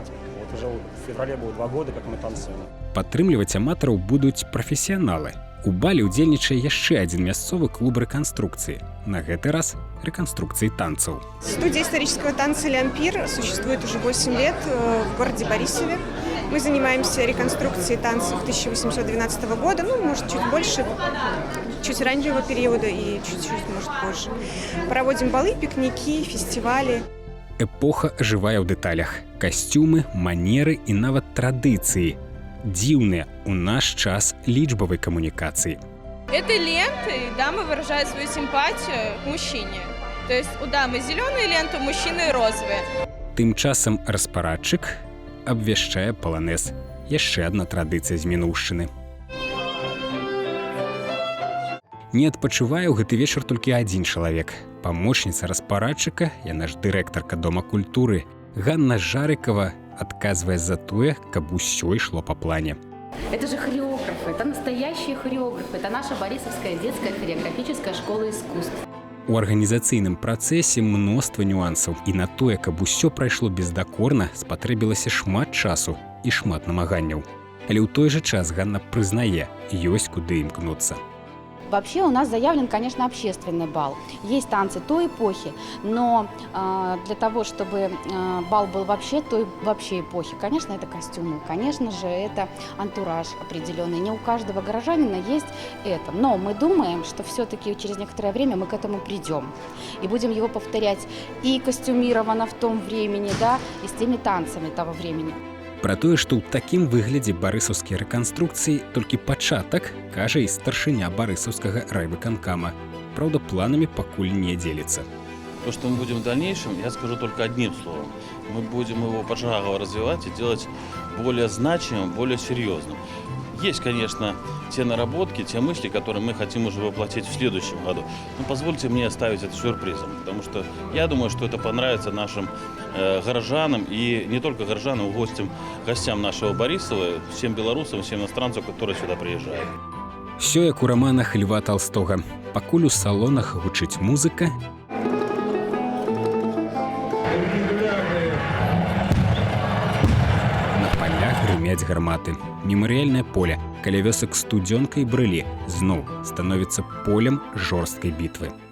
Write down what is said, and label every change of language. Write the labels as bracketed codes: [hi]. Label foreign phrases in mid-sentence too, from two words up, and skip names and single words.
[ru] Вот уже в феврале будет 2 года, как мы танцуем. [be] Падтрымліваць аматараў будуць прафесіяналы. У бале ўдзельнічае яшчэ адзін мясцовы клуб рэканструкцыі. На гэты раз [ru] реконструкции танцев. Студия исторического танца «Лямпир» существует уже 8 лет в городе Борисове. Мы занимаемся реконструкцией танцев 1812 года, ну, может, чуть больше, чуть раннего периода и чуть-чуть, может, позже. Проводим балы, пикники, фестивали. [be] Эпоха жывая ў дэталях. Касцюмы, манеры і нават традыцыі. Дзіўныя ў наш час лічбавай камунікацыі. [ru] Этой лентой дамы выражают свою симпатию к мужчине. То есть у дамы зеленые ленты, у мужчины розовые. [be] Тым часам распарадчык абвяшчае паланез. Яшчэ адна традыцыя з мінуўшчыны. Не адпачывае ў гэты вечар толькі адзін чалавек. Памочніца распарадчыка, яна ж дырэктарка Дома культуры, Ганна Жарыкова адказвае за тое, каб усё ішло па плане. [ru] Это же хореографы, это настоящие хореографы, это наша Борисовская детская хореографическая школа искусств. [be] У арганізацыйным працэсе мноства нюансаў, і на тое, каб усё прайшло бездакорна, спатрэбілася шмат часу і шмат намаганняў. Але ў той жа час Ганна прызнае, ёсць куды імкнуцца. [ru] Вообще у нас заявлен, конечно, общественный бал. Есть танцы той эпохи, но для того, чтобы бал был вообще той вообще эпохи, конечно, это костюмы, конечно же, это антураж определенный. Не у каждого горожанина есть это. Но мы думаем, что все-таки через некоторое время мы к этому придем. И будем его повторять и костюмированно в том времени, да, и с теми танцами того времени. [be] Пра тое, што ў такім выглядзе барысаўскія рэканструкцыі толькі пачатак, кажа і старшыня барысаўскага райвыканкама. Праўда, планамі пакуль не дзеліцца. [ru] То, что мы будем в дальнейшем, я скажу только одним словом. Мы будем его пошагово развивать и делать более значимым, более серьезным. Есть, конечно, те наработки, те мысли, которые мы хотим уже воплотить в следующем году. Но позвольте мне оставить это сюрпризом, потому что я думаю, что это понравится нашим горожанам, и не только горожанам, гостям нашего Борисова, всем белорусам, всем иностранцам, которые сюда приезжают. [be] Всё як у романах Льва Толстога. Пакуль у салонах гучыць музыка, на палях грымяць гарматы. Мемарыяльнае поле, каля вёсак Студзёнка і Брылі, зноў становіцца полем жорсткай бітвы.